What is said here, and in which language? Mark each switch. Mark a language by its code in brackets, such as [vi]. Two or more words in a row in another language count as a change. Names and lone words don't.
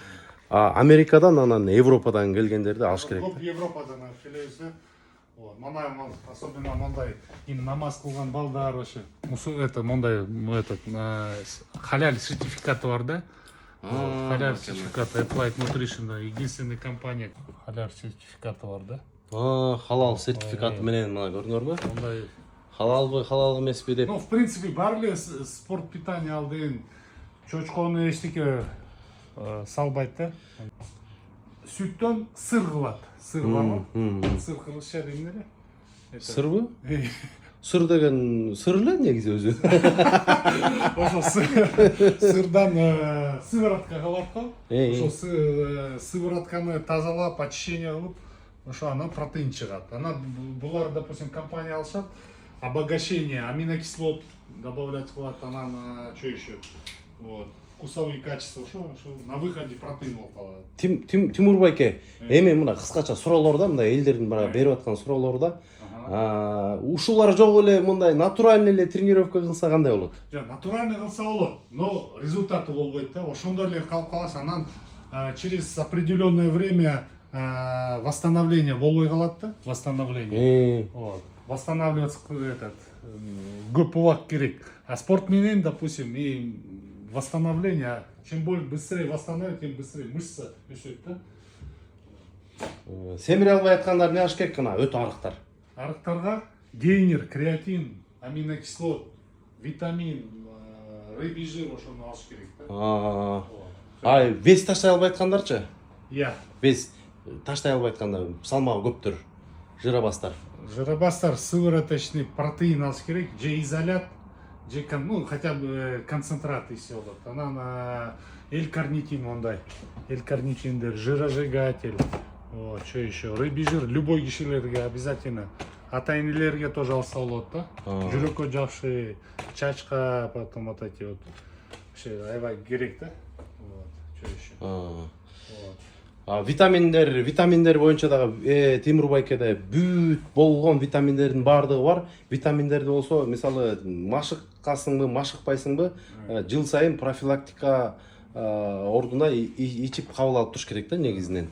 [ky] Америкадан анан Европадан келгендерди алыш керек. Көп Европадан келебиз да. Вот, мана особенно мондай намаз кылган балдар вообще. Это мондай халяль сертификаты бар да. Халяль сертификаты Applied Nutrition, [ru] единственная компания [ky] халяль сертификаты бар да. Халал сертификаты менен мына көрдүңөрбү? Мондай. Халалбы, халал эмеспи деп. [ru] Ну, в принципе, [ky] бар эле [ru] спорт питание [ky] ал деген чочкону эчтеке салбайт да. Сүттөн сыр кылат. Сыр барбы? Сыр кылышат эмне эле? Сырбы? Сыр деген сыр эле негизи өзү. Ошо сырдан сыворотка кылат го. Ошо сыворотканы тазалап, очищение кылып, ошо анан протеин чыгат. Анан булар, допустим, компания алышат, [ru] обогащение аминокислот добавлять [ky] кылат, анан [ru] что еще? Вот. Вкусовые качества, ошо на выходе протеин [ky] болуп калат. Тимур байке, эми мына кыскача суроолордо, мындай элдердин бара берип аткан суроолордо ушулар жок эле мындай натуральный эле тренировка кылса кандай болот? Натуральный кылса болот, [ru] но результаты [ky] болбойт да. Ошондой эле калып каласың, анан [ru] через определенное время восстановление [ky] болбой калат да, [ru] восстановление. Вот. [ky] Восстанавливаться көп убак керек. А спорт менен, [ru] допустим, и восстановление, чем быстрее восстановить, тем быстрее мышца [ky] өсөт да. Семире албай аткандар эмне алыш керек кана? Өтө арыктар. Арыктарга гейнер, креатин, аминокислот, витамин, [ru] рыбий жир [ky] ошону алыш керек да. Вес таштай албай аткандарчы? Иә. Вес таштай албай атканда салмагы көптүр, жыробастар. Жиробастар [ru] сывороточный протеин [ky] алыш керек, же изолят, же [ru] хотя бы концентрат [ky] есе болот. Анан L-карнитин ондай. L-карнитиндер, жиросжигатель. [ru] Вот, что еще? Рыбий жир любой кишилерге обязательно. [ky] Ата-энелерге тоже алса болот да. Жүрөккө жакшы, чачка, [ru] потом вот эти вот. [ky] Вообще аябай керек да. [ru] Вот, что еще? [ky] Витаминдер боюнча дагы Тимур байкеде бүт болгон витаминдердин баардыгы бар. Витаминдерди болсо, мисалы машыккасыңбы, машыкпайсыңбы, жыл сайын профилактика ордуна ичип кабыл алып туруш керек да негизинен.